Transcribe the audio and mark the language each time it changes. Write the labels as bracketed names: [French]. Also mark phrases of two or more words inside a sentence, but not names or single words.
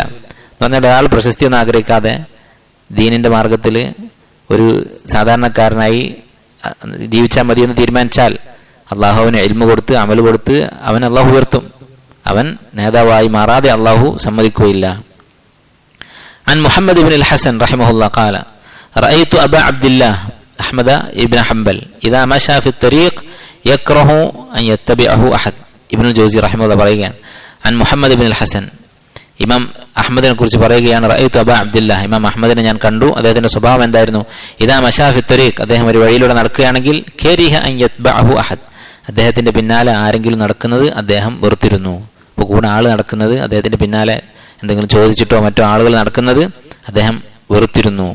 [Malayalam] എന്ന് പറഞ്ഞാൽ ഒരാൾ പ്രശസ്തിയൊന്നും ആഗ്രഹിക്കാതെ ദീനിന്റെ മാർഗത്തിൽ ഒരു സാധാരണക്കാരനായി ജീവിച്ചാൽ മതി എന്ന് തീരുമാനിച്ചാൽ അള്ളാഹു അവന് ഇൽമു കൊടുത്ത് അമൽ കൊടുത്ത് അവൻ അള്ളാഹു ഉയർത്തും. അവൻ നേതാവായി മാറാതെ അള്ളാഹു സമ്മതിക്കുകയില്ല. [Arabic] عن محمد بن الحسن رحمه الله قال رأيت أبا عبد الله أحمد بن حنبل إذا مشى في الطريق يكره أن يتبعه أحد. ابن الجوزي رحمه الله പറയുകയാണ് عن محمد بن الحسن, [Malayalam] ഇമാം അഹമ്മദിനെ കുറിച്ച് പറയുകയാണ്, [Arabic] رأيت أبا عبد الله, [Malayalam] ഇമാം അഹമ്മദിനെ ഞാൻ കണ്ടു. അദ്ദേഹത്തിന്റെ സ്വഭാവം എന്തായിരുന്നു? [Arabic] إذا مشى في طريق, [Malayalam] അദ്ദേഹം ഒരു വഴിയിലൂടെ നടക്കുകയാണെങ്കിൽ, [Arabic] كره أن يتبعه أحد, [Malayalam] അദ്ദേഹത്തിന്റെ പിന്നാലെ ആരെങ്കിലും നടക്കുന്നത് അദ്ദേഹം വെറുത്തിരുന്നു. അപ്പോൾ കൂടെ ആൾ നടക്കുന്നത്, അദ്ദേഹത്തിന്റെ പിന്നാലെ എന്തെങ്കിലും ചോദിച്ചിട്ടോ മറ്റോ ആളുകൾ നടക്കുന്നത് അദ്ദേഹം വെറുത്തിരുന്നു.